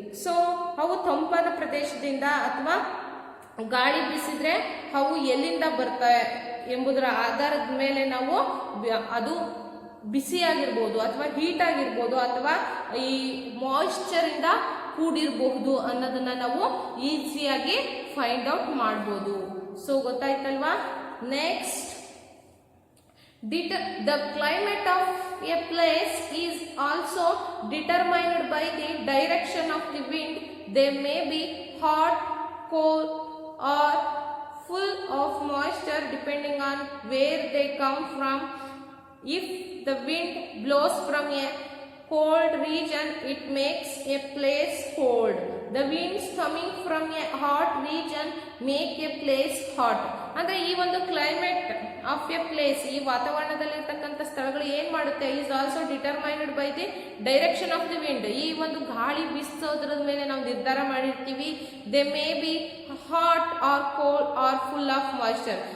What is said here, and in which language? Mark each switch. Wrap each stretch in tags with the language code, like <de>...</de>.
<kn>So ಅವು ತಂಪಾದ ಪ್ರದೇಶದಿಂದ ಅಥವಾ ಗಾಳಿ ಬೀಸಿದ್ರೆ ಅವು ಎಲ್ಲಿಂದ ಬರ್ತವೆ ಎಂಬುದರ ಆಧಾರದ ಮೇಲೆ ನಾವು ಅದು ಬಿಸಿ ಆಗಿರ್ಬೋದು ಅಥವಾ ಹೀಟ್ ಆಗಿರ್ಬೋದು ಅಥವಾ ಈ ಮಾಯಿಶ್ಚರ್ ಇಂದ ಕೂಡಿರಬಹುದು ಅನ್ನೋದನ್ನ ನಾವು ಈಸಿಯಾಗಿ ಫೈಂಡ್ ಔಟ್ ಮಾಡಬಹುದು. So ಗೊತ್ತಾಯ್ತಲ್ವಾ.</kn> <en>Next, the climate of a place is also determined by the direction of the wind. They may be hot, cold or full of moisture depending on where they come from. If the wind blows from a cold region, it makes a place cold. The winds coming from a hot region make a place hot.</en> <kn>ಅಂದ್ರೆ ಈ ಒಂದು</kn> <en>climate of a place,</en> <kn>ಈ ವಾತಾವರಣದಲ್ಲಿರ್ತಕ್ಕಂಥ ಸ್ಥಳಗಳು ಏನ್ ಮಾಡುತ್ತೆ,</kn> <en>Is also determined by the direction of the wind.</en> <kn>ಈ ಒಂದು ಗಾಳಿ ಬೀಸೋದ್ರ ಮೇಲೆ ನಾವು ನಿರ್ಧಾರ ಮಾಡಿರ್ತೀವಿ.</kn> <en>They may be hot or cold or full of moisture.</en>